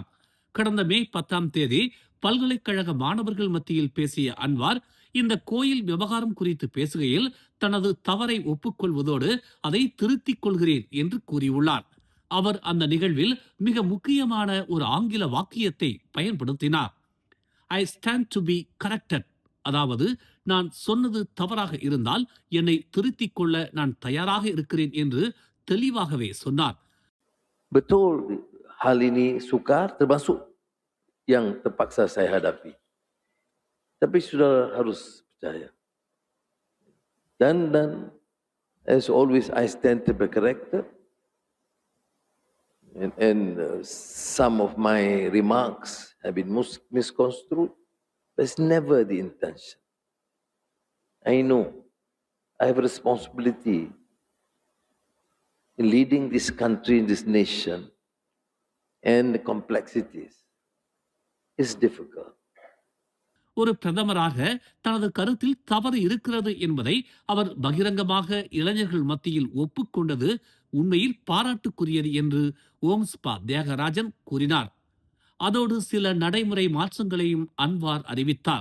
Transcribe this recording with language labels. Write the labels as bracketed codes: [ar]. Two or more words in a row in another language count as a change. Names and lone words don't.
[ta] கடந்த மே 10 பல்கலைக்கழக மாணவர்கள் மத்தியில் பேசிய அன்வார் இந்த கோயில் விவகாரம் குறித்து பேசுகையில் தனது தவறை ஒப்புக்கொள்வதோடு அதை திருத்திக் கொள்கிறேன் என்று கூறியுள்ளார். அவர் அந்த நிகழ்வில் மிக முக்கியமான ஒரு ஆங்கில வாக்கியத்தை பயன்படுத்தினார். [en] I stand to be corrected, [ta] அதாவது நான் சொன்னது தவறாக இருந்தால் என்னை திருத்திக் கொள்ள நான் தயாராக இருக்கிறேன் என்று தெளிவாகவே சொன்னார். [ms] Betul hal ini sukar termasuk yang terpaksa saya hadapi. Tapi sudah harus percaya. [en] Dan as always I stand to be corrected. And some of my remarks have been misconstrued. But it's never the intention. I know I have a responsibility in leading this country, this nation, and the complexities. It's difficult. [ta] ஒரு பிரதமராக தனது கருத்தில் தவறு இருக்கிறது என்பதை அவர் பகிரங்கமாக இளைஞர்கள் மத்தியில் ஒப்புக்கொண்டது உண்மையில் பாராட்டுக்குரியது என்று ஓம்ஸ்பா தியாகராஜன் கூறினார். அதோடு சில நடைமுறை மாற்றங்களையும் அன்வார் அறிவித்தார்.